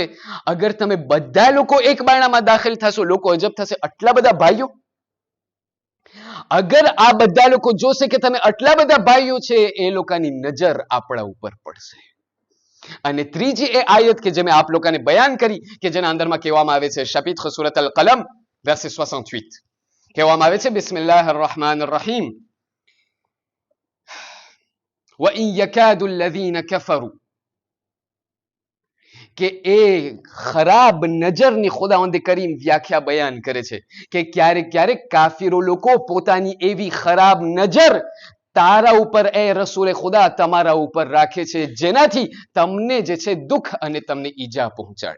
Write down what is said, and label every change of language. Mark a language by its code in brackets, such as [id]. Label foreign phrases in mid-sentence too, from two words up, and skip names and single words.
[gu] અગર તમે બધા લોકો એક બાયણામાં દાખલ થશો, લોકો અજબ થશે, આટલા બધા ભાઈઓ, અગર આ બધા લોકો જોશે કે તમે આટલા બધા ભાઈઓ છે, એ લોકોની નજર આપણા ઉપર પડશે. અને ત્રીજી એ આયત કે જે મેં આપ લોકોને બયાન કરી કે જેના અંદરમાં કહેવામાં આવે છે, શપીત સૂરત અલ કલમ verset 68 કહેવામાં આવે છે, [ar] بسم الله الرحمن الرحيم, وَإِنْ يَكَادُ الَّذِينَ كَفَرُوا, [gu] કે એ ખરાબ નજરની ખુદાવંદ કરીમ વ્યાખ્યા બયાન કરે છે કે ક્યારેક ક્યારેક કાફીરો લોકો પોતાની એવી ખરાબ નજર તારા ઉપર, એ રસૂલે ખુદા તમારા ઉપર રાખે છે, જેનાથી તમને જે છે દુઃખ અને તમને ઈજા પહોંચાડે.